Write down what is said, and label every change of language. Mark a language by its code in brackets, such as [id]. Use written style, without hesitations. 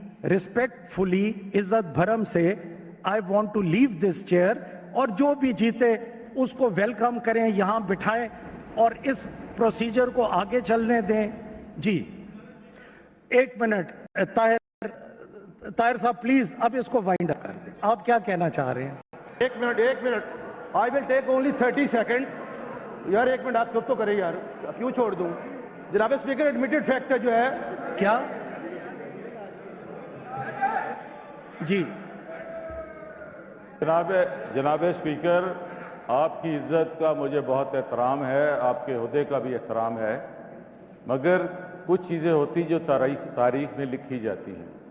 [ur] Respect فلی, عزت بھرم سے, [en] I want to leave this chair, [ur] اور جو بھی جیتے اس کو ویلکم کریں, یہاں بٹھائیں اور اس پروسیجر کو آگے چلنے دیں. جی ایک منٹ, طاہر صاحب پلیز اب اس کو وائنڈ اپ کر دیں. آپ کیا کہنا چاہ رہے ہیں؟ ایک minute, [en] I will take only 30 seconds. [ur] یار ایک منٹ آپ چپ تو کریں یار, کیوں چھوڑ دوں. جناب اسپیکر, ایڈمیٹڈ فیکٹ جو ہے کیا جی جناب اسپیکر, آپ کی عزت کا مجھے بہت احترام ہے, آپ کے عہدے کا بھی احترام ہے, مگر کچھ چیزیں ہوتی جو تاریخ میں لکھی جاتی ہیں.